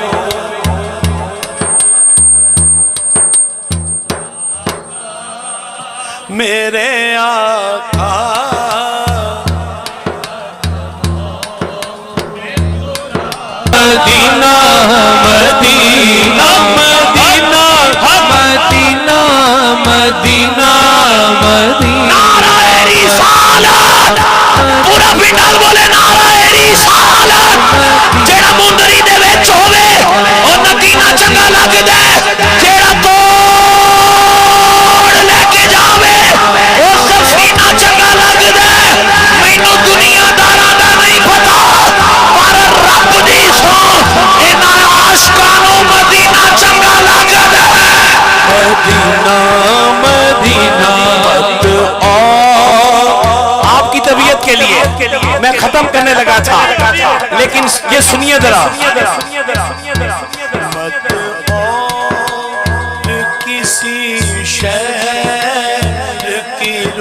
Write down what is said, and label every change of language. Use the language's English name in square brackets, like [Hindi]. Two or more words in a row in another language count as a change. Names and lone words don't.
[Urdu] میرے آقا مدینہ مدینہ مدینہ مدینہ مدینہ مدینہ [Punjabi] نعرہ رسالت پورا پنڈال بولے نعرہ رسالت جڑا مندری دے وچ ہوے او نگینا لگ دے جیڑا توڑ لے کے جاوے او سفینہ چنگا لگ دے مینوں دنیا داراں دا نہیں پتا پر رب دی سو انہاں عاشقاں نوں مدینہ چنگا لگ دے مدینہ مدینہ [Urdu] آپ کی طبیعت کے لیے میں ختم کرنے لگا تھا لیکن یہ سنیے ذرا کسی شہر کی